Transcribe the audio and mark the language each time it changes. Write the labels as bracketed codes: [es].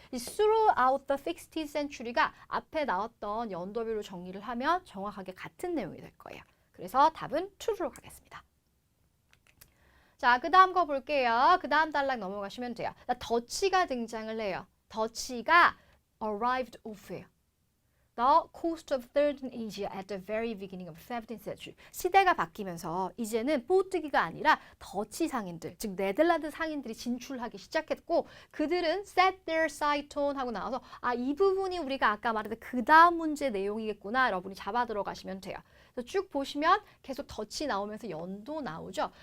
[ko] 이 [en] throughout the 16th century [ko] 가 앞에 나왔던 연도별로 정리를 하면 정확하게 같은 내용이 될 거예요. 그래서 답은 true로 가겠습니다. 자, 그 다음 거 볼게요. 그 다음 단락 넘어가시면 돼요. 더치가 등장을 해요. 더치가 [en] arrived off [ko] 예요. [en] The coast of Southern Asia at the very beginning of 17th century. [ko] 시대가 바뀌면서 이제는 포르투기가 아니라 더치 상인들, 즉 네덜란드 상인들이 진출하기 시작했고 그들은 [en] set their sight on [ko] 하고 나와서 이 부분이 우리가 아까 말했던 그 다음 문제 내용이겠구나 여러분이 잡아 들어가시면 돼요. 그래서 쭉 보시면 계속 더치 나오면서 연도 나오죠.